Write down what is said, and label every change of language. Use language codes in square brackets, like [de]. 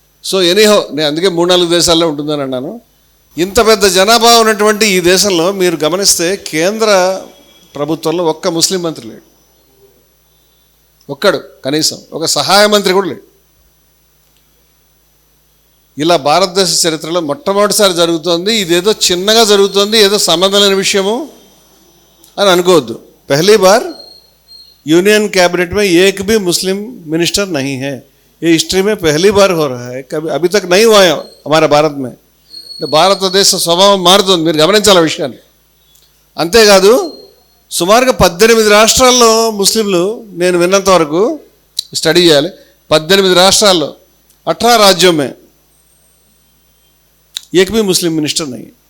[te] So anyhow నేను అందుకే 3-4 దేశాల్లో ఉంటుందని అన్నాను. ఇంత పెద్ద జనాభా ఉన్నటువంటి ఈ దేశంలో మీరు గమనిస్తే కేంద్ర ప్రభుత్వంలో ఒక్క ముస్లిం మంత్రి లేడు, ఒక్కడు, కనీసం ఒక సహాయ మంత్రి కూడా లేడు. ఇలా భారతదేశ చరిత్రలో మొట్టమొదటిసారి జరుగుతోంది. ఇదేదో చిన్నగా జరుగుతోంది, ఏదో సంబంధం లేని విషయము అని అనుకోవద్దు. [hi] पहली बार यूनियन कैबिनेट में एक भी मुस्लिम मिनिस्टर नहीं है. ये हिस्ट्री में पहली बार हो रहा है, कभी अभी तक नहीं हुआ है हमारे भारत में. [te] భారతదేశ స్వభావం మారుతుంది, మీరు గమనించాలి ఆ విషయాన్ని. అంతేకాదు సుమారుగా 18 రాష్ట్రాల్లో ముస్లింలు, నేను విన్నంత వరకు స్టడీ చేయాలి, 18 రాష్ట్రాల్లో [hi] 18 राज्यों में एक भी मुस्लिम मिनिस्टर नहीं.